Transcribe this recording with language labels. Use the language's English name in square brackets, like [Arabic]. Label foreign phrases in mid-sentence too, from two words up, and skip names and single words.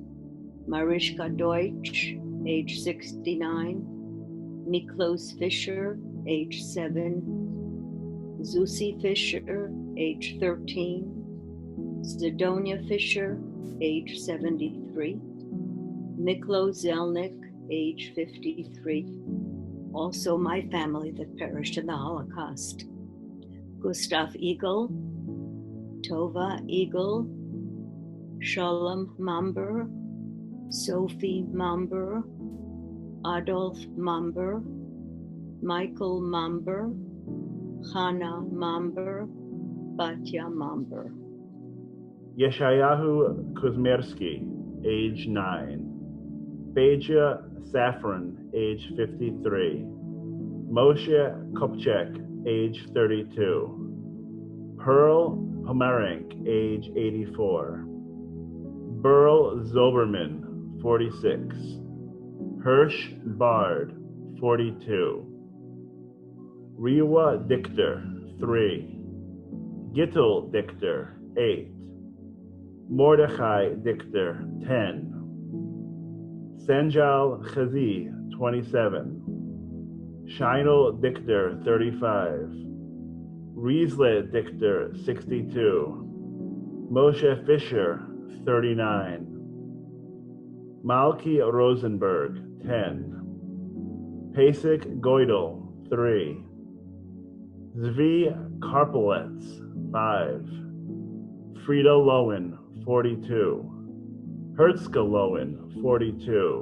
[English] Mariska Deutsch, age 69. Miklos Fischer, age 7. Zusi Fischer, age 13. Zidonia Fischer, age 73. Miklo Zelnik, age 53. Also my family that perished in the Holocaust. Gustav Eagle, Tova Eagle, Shalom Mamber, Sophie Mamber, Adolf Mamber, Michael Mamber, Chana Mamber, Batya Mamber. Yeshayahu Kuzmersky, age 9. Beja Safran, age 53. Moshe Kopchek, age 32. Pearl Pomerank, age 84. Burl Zoberman, 46. Hirsch Bard, 42. Rewa Dichter, 3. Gittel Dichter, 8. Mordechai Dichter, 10. Senjal Chazi, 27. Sheinel Dichter, 35. Riesle Dichter, 62. Moshe Fischer, 39. Malki Rosenberg, 10. Pasek Goidel, 3. Zvi Karpelets, 5. Frida Lowen, 42. Hertzka Lowen, 42.